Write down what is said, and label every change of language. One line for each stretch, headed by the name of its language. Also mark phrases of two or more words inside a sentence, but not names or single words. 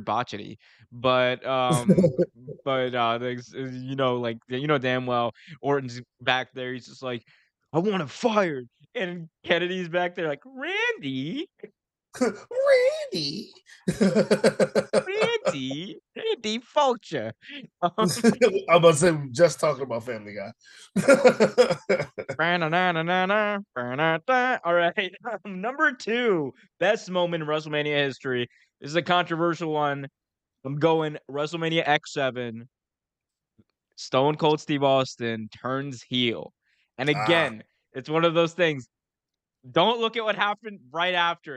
English: Botchety, but like damn well Orton's back there. He's just like, I want him fired, and Kennedy's back there like Randy, Randy. Randy Fulcher. Um, I'm about to say we just talking about Family Guy. ba-na-na-na-na-na, ba-na-da. All right, number 2, best moment in WrestleMania history. This is a controversial one. I'm going WrestleMania X7. Stone Cold Steve Austin turns heel. And Ah, again, it's one of those things. Don't look at what happened right after it.